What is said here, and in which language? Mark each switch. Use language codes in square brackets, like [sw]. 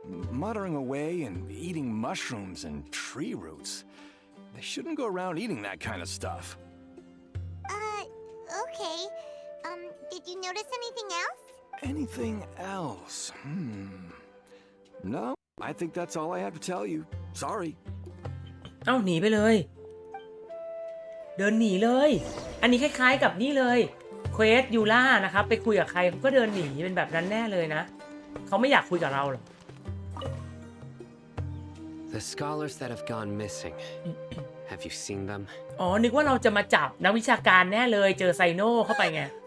[en] muttering away and eating mushrooms and tree roots. They shouldn't go around eating that kind of stuff. Okay. Did you notice anything else? Anything else? No, I think that's all I have to tell you. Sorry. [th] เอ้าหนีไปเลย เดินหนีเลย อันนี้คล้ายๆกับนี่เลยเควสยูล่านะครับไปคุยกับใครเขาก็เดินหนีเป็นแบบนั้นแน่เลยนะเขาไม่อยากคุยกับเราหรอก [en] The scholars that have gone missing. Have you seen them? [th] อ๋อนึกว่าเราจะมาจับนักวิชาการแน่เลยเจอไซโน่เข้าไปไง